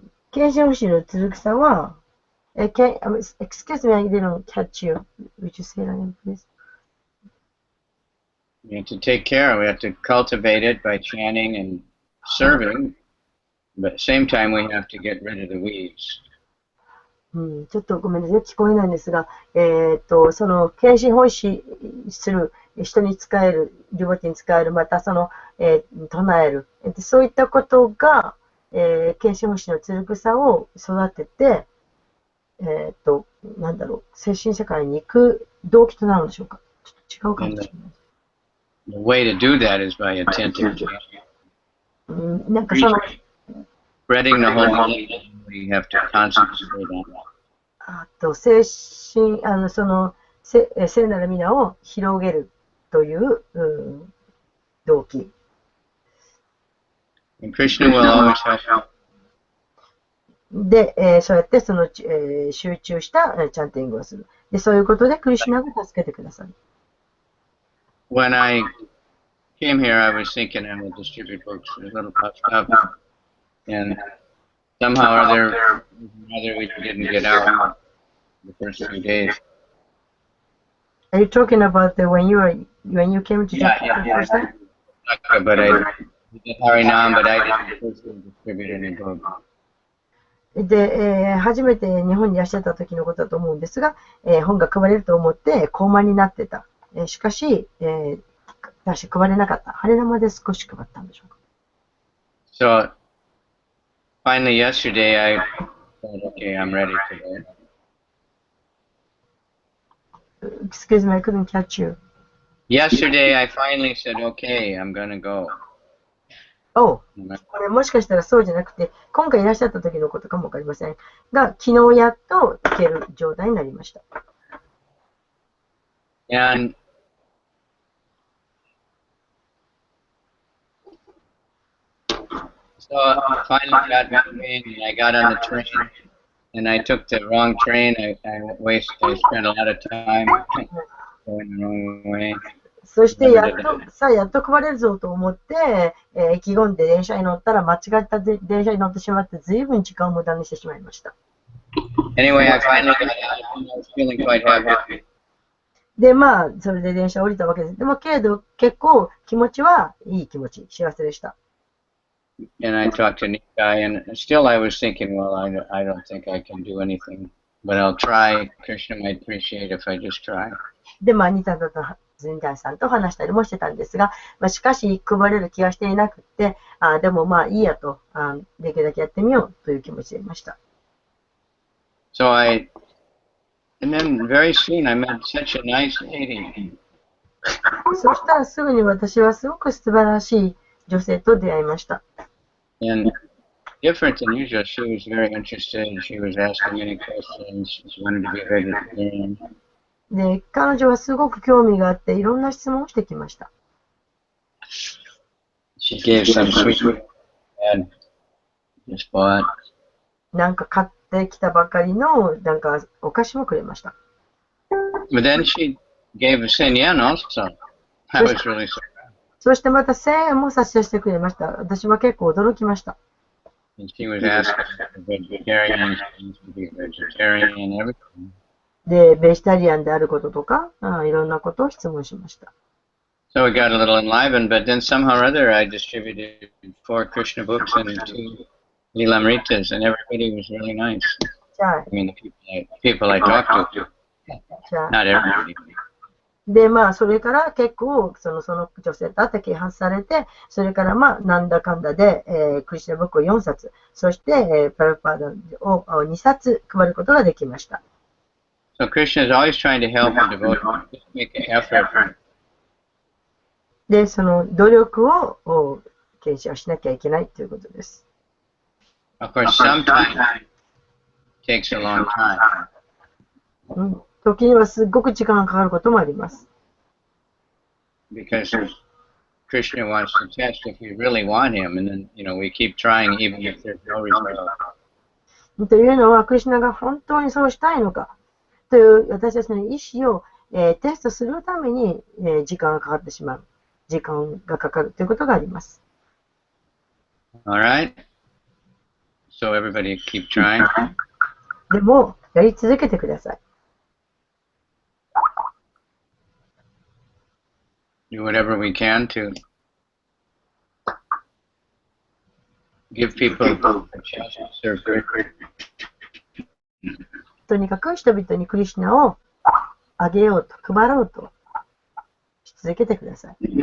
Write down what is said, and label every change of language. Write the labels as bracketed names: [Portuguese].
[Japanese] 検診星のつる草は、 [English] excuse me, I didn't catch you. Would you say that again, please? We have to take care. We have to cultivate it by chanting and serving. But at the same time, we have to get rid of the weeds. [Japanese] ちょっとごめんなさい、聞こえないんですが、その検診奉仕する人に使える、リボティに使える、また唱える、そういったことが、検診奉仕のつる草を育てて、なんだろう、精神世界に行く動機となるんでしょうか。ちょっと違うかもしれない。 [English] The way to do that is by attentive chanting. [Japanese] なんかその、 [English] Spreading the whole message, we have to concentrate on that. [Japanese] 精神、聖なる皆を広げるという、動機。 [English] And Krishna will always help. [Japanese] で、そうやって集中したチャンティングをする。で、そういうことでクリシュナが助けてくださる。 [English] When I came here, I was thinking I would distribute books. A little puffed up. And somehow or other we didn't get out the first few days. Are you talking about when you came to Japan the first time? But I did Harinam, but I didn't personally distribute any books. [Japanese] で、初めて日本にいらっしゃった時のことだと思うんですが、本が配れると思って高慢になってた。しかし、配れなかった。ハレナマで少し配ったんでしょうか。 [English] So finally yesterday I said, okay, I'm ready today. Excuse me, I couldn't catch you. Yesterday I finally said, okay, I'm gonna go. [Japanese] これもしかしたらそうじゃなくて、今回いらっしゃった時のことかもわかりませんが、昨日やっと行ける状態になりました。 [English] And so finally got moving, and I got on the train, and I took the wrong train. I spent a lot of time going the wrong way. [Japanese] そしてやっと配れるぞと思って、意気込んで電車に乗ったら間違った電車に乗ってしまって随分時間を無駄にしてしまいました。 [English] Anyway, I finally got out and I was feeling quite happy. [Japanese] で、まあ、それで電車降りたわけです。でも、けれど、結構気持ちはいい気持ち、幸せでした。 [English] and I talked to Nikai, and still I was thinking, well, I don't think I can do anything, but I'll try. Krishna might appreciate if I just try. [Japanese] で、ニタダとジンダイさんと話したりもしてたんですが、しかし配れる気がしていなくて、でもいいやと、できるだけやってみようという気持ちでいました。 [English] So and then very soon I met such a nice lady. [Japanese] そしたらすぐに私はすごく素晴らしい女性と出会いました。 [English] And different than usual, she was very interested. She was asking many questions. She wanted to be a vegetarian. [Japanese] で、彼女はすごく興味があって、いろんな質問をしてきました。 [English] She gave some sweet and just bought. [Japanese] なんか買ってきたばかりのなんかお菓子もくれました。 [English] But then she gave us 1000 yen also. I was really surprised. [Japanese] そしてまた1000円も差し出してくれました。私は結構驚きました。 [English] And she was asking vegetarians to be vegetarian and everything. [Japanese] で、ベジタリアンであることとか、いろんなことを質問しました。 [English] So we got a little enlivened, but then somehow or other I distributed 4 Krishna books and 2 Lilamritas, and everybody was really nice. I mean, the people I talked to, not everybody. [Japanese] で、それから結構、その女性と会って啓発されて、それからなんだかんだで、クリシュナブックを4冊、そして、パラパーダを2冊配ることができました。 [English] So Krishna is always trying to help the devotees, just make an effort. [Japanese] で、その努力を継承しなきゃいけないということです。 [English] Of course, sometimes it takes a long time. [Japanese] 時にはすごく時間がかかることもあります。 [English] Because Krishna wants to test if we really want him, and then, we keep trying even if there's no result. [Japanese] というのは、クリシュナが本当にそうしたいのかという私たちの意思を、テストするために、時間がかかってしまう。時間がかかるということがあります。 [English] Alright. So everybody keep trying. [Japanese] でも、やり続けてください。 [English] Do whatever we can to give people a chance to serve Krishna. [Japanese] とにかく人々にクリシュナをあげようと、配ろうとし続けてください。